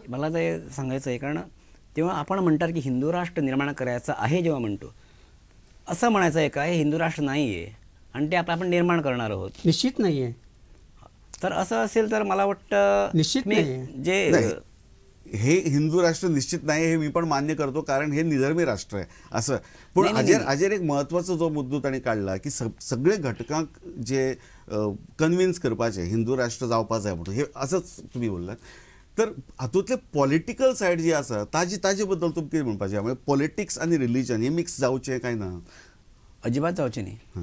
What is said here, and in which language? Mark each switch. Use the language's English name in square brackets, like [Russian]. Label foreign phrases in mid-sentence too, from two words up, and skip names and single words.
[Marathi] मला ते सांगायचं आहे, कारण तेव्हा आपण म्हणतात की हिंदू राष्ट्र निर्माण करायचं आहे, जेव्हा म्हणतो असं म्हणायचं आहे का हे हिंदू राष्ट्र नाही आहे आणि ते आपण निर्माण करणार आहोत? निश्चित नाही आहे. तर असं असेल तर मला वाटतं निश्चित नाही जे हे हिंदू राष्ट्र निश्चित नाही हे मी पण मान्य करतो, कारण हे निधर्मी राष्ट्र आहे असं. [Konkani] पण अजर एक महत्वाचा जो मुद्दो ताणी काढला की सगळे घटकांक जे कन्विन्स करपाचे हिंदू राष्ट्र जावपाच जाय म्हणून, [Marathi] हे असंच तुम्ही बोललात. [Konkani] तर हातूंतले [English] political side [Konkani] जी आसा ताजे बद्दल तुमकां कितें म्हणपाचें? म्हणजे पॉलिटिक्स आनी रिलीजन हे मिक्स जावचें काय ना? अजिबात जावचें न्ही.